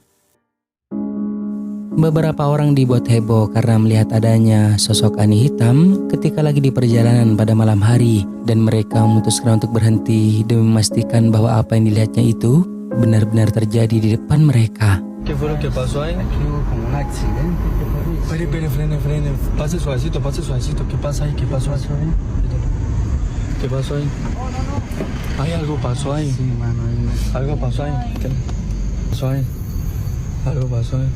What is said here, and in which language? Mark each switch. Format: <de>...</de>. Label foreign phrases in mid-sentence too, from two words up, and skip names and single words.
<id>Beberapa orang dibuat heboh karena melihat adanya sosok aneh hitam ketika lagi di perjalanan pada malam hari, dan mereka memutuskan untuk berhenti demi memastikan bahwa apa yang dilihatnya itu benar-benar terjadi di depan mereka.</id> <es>¿Qué fue lo que pasó ahí? Hubo como un accidente. Espere, frene. Pase suavecito. ¿Qué pasa ahí? ¿Qué pasó ahí? ¿Qué pasó ahí? Ay, algo pasó ahí. Sí, mano. Algo pasó ahí. ¿Qué pasó ahí? Algo pasó ahí.</es>